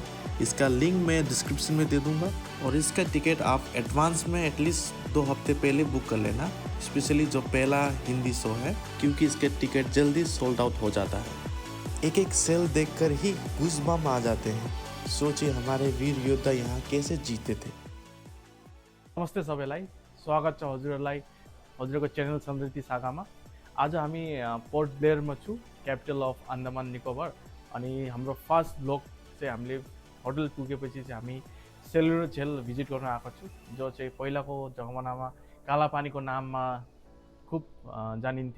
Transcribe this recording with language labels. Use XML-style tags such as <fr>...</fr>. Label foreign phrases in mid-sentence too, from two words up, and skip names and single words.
<hi>इसका लिंक मैं डिस्क्रिप्शन में दे दूंगा, और इसका टिकट आप एडवांस में एटलीस्ट 2 हफ्ते पहले बुक कर लेना, स्पेशली जो पहला हिंदी शो है, क्योंकि इसके टिकट जल्दी</hi> <en>sold out</en> <hi>हो जाता है। एक एक सेल देखकर ही गूज़बम्प आ जाते हैं। सोचिए हमारे वीर योद्धा यहाँ कैसे जीते थे।</hi> <ne>नमस्ते सबैलाई, स्वागत छ हजुरहरूलाई हजुरको च्यानल समृद्धि शाखामा। आज हामी पोर्ट ब्लेयरमा छु,</ne> <en>capital of Andaman Nicobar.</en> <ne>अनि हाम्रो</ne> <en>first vlog</en> <ne>चाहिँ हामीले होटल पुगेपछि चाहिँ हामी सेलुलर जेल भिजिट गर्न आएको छु, जो चाहिँ पहिलाको जमानामा कालापानीको नाममा खुब जानिन्थ्यो।</ne>